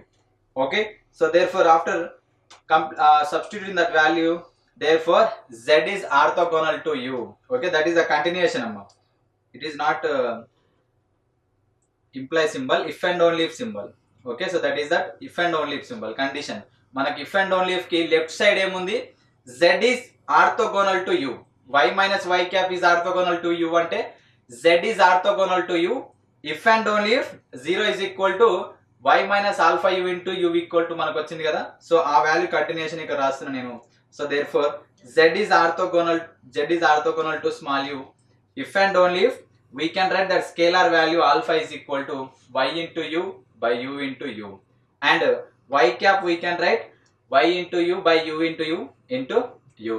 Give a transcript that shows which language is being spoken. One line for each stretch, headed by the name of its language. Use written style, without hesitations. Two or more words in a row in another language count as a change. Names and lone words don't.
English: Okay, so therefore after substituting that value, therefore z is orthogonal to u. Okay, that is a continuation amma. It is not imply symbol, if and only if symbol. Okay, so that is that if and only if symbol condition. Manaki if and only if ki left side emundi, z is orthogonal to u, y minus y cap is orthogonal to u ante z is orthogonal to u if and only if 0 is equal to y minus alpha u into u equal to
Telugu: మనకు వచ్చింది కదా. So aa
English: value continuation
Telugu: ఇక్కడ రాస్తున్నా నేను.
English: So therefore z is orthogonal to small u if and only if we can write that scalar value alpha is equal to y into u by u into u, and y cap we can write y into u by u into u into u.